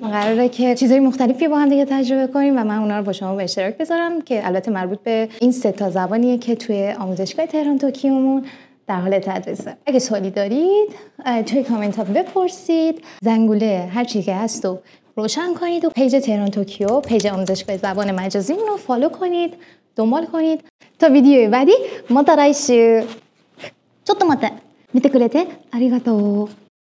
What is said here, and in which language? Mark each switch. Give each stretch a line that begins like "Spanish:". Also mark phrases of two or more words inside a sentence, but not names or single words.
Persian: قراره که چیزای مختلفی با هم دیگه تجربه کنیم و من اونا رو با شما به اشتراک بذارم که البته مربوط به این 3 تا زبانیه که توی آموزشگاه تهران توکیومون در حال تدریسه. اگه سوالی دارید توی کامنت ها بپرسید. زنگوله هر چیزی که هست رو روشن کنید و پیج تهران توکیو، پیج آموزشگاه زبان مجازیمون رو فالو کنید، دنبال کنید. تا ویدیوی بعدی ما تا
Japanese: ちょっと待って。見てくれてありがとう。